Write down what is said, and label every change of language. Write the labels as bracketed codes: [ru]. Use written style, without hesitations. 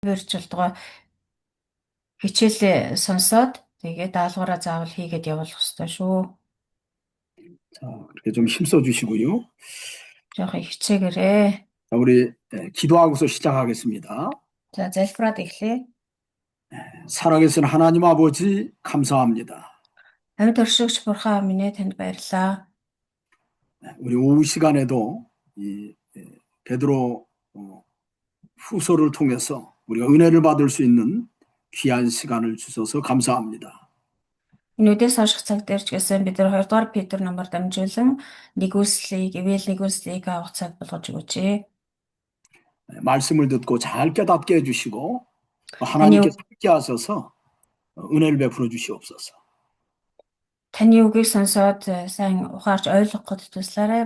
[mn] ирж болтгоо хичээлээ сонсоод тэгээд даалгавраа заавал хийгээд явуулах хэрэгтэй шүү. [ko] 자, 그렇게 좀 힘써 주시고요. [mn] жоохон хичээгээрээ. [ko] 자, 우리 기도하고서 시작하겠습니다. [mn] За, залбираад эхлэе. [ko] 살아계신 하나님 아버지 감사합니다. [mn] Амьд оршигч бурхан минь ээ, танд баярлалаа. [ko] 우리 오후 시간에도 이 베드로 후서를 통해서 우리가 은혜를 받을 수 있는 귀한 시간을 주셔서 감사합니다. [mn] Энэ үдээс хойших цаг дээр ч гэсэн бид нар 2 дугаар Петр номоор дамжуулан ивэл нэгүслийг авах цаг болгож өгөөч. [ko] 말씀을 듣고 잘 깨닫게 해주시고 하나님께서 함께 하셔서 은혜를 베풀어 주시옵소서. [mn] Таны үгийг сонсоод сайн ухаарч ойлгоход туслаарай.